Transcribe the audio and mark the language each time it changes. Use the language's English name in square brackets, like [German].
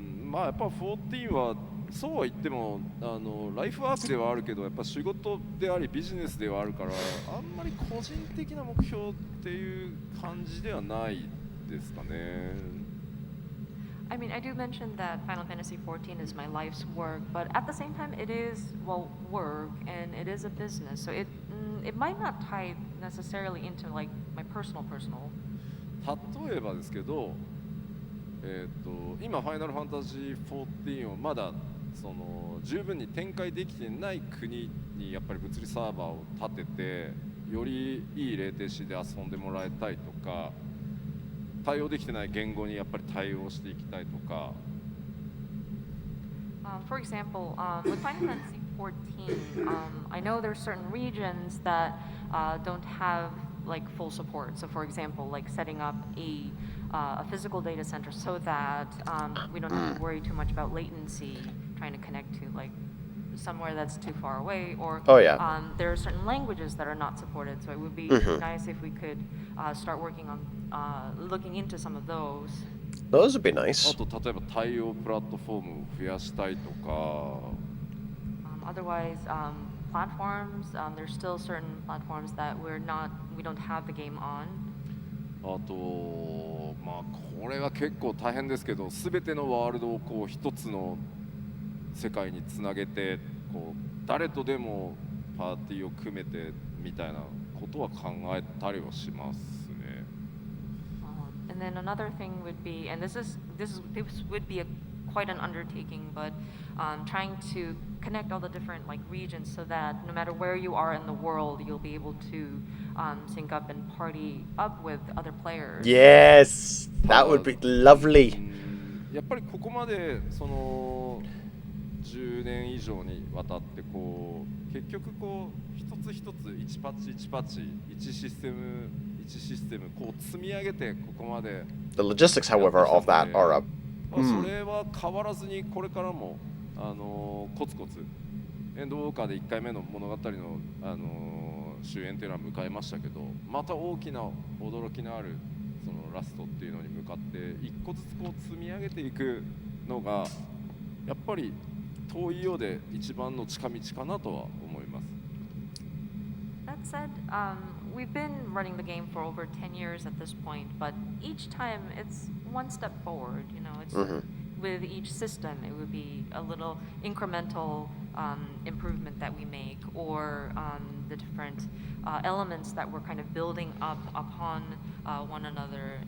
[Japanese] まあやっぱ14はそうは言ってもライフワークではあるけどやっぱ仕事でありビジネスではあるからあんまり個人的な目標っていう感じではないですかね。 [English] I mean, I do mention that Final Fantasy XIV is my life's work, but at the same time, it is, well, work, and it is a business, so it might not tie necessarily into, like, my personal. [Japanese] 例えばですけど、今ファイナルファンタジー14をまだその十分に展開できてない国にやっぱり物理サーバーを立ててよりいいレーテンシーで遊んでもらいたいとか。対応できてない言語にやっぱり対応していきたいとか。 [English] For example, with Final Fantasy XIV, I know there's certain regions that don't have like full support. So, for example, like setting up a physical data center so that we don't have to worry too much about latency trying to connect to like somewhere that's too far away, or there are certain languages that are not supported, so it would be nice if we could start working on looking into some of those. Those would be nice. [Japanese] あと例えば対応プラットフォームを増やしたいとか。 [English] Otherwise, platforms, there's still certain platforms that we don't have the game on. [Japanese] あとまあこれは結構大変ですけど、すべてのワールドをこう一つの世界につなげてこう誰とでもパーティーを組めてみたいなことは考えたりはしますね。 [English] And then another thing would be, and this would be quite an undertaking, but trying to connect all the different like regions so that no matter where you are in the world, you'll be able to sync up and party up with other players. Yes, that would be lovely. [Japanese] やっぱりここまでその10年以上にわたってこう結局こう一つ一つ1パッチ1パッチ1システムこう積み上げてここまで [English] The logistics, however, of that are up. [Japanese] それは変わらずにこれからもコツコツエンドウォーカーで1回目の物語の終焉というのは迎えましたけど、また大きな驚きのあるそのラストっていうのに向かって一個ずつこう積み上げていくのがやっぱり遠いようで一番の近道かなとは思います。 [English] That said, we've been running the game for over 10 years at this point, but each time it's one step forward. You know, it's with each system, it would be a little incremental improvement that we make, or the different elements that we're kind of building up upon one another.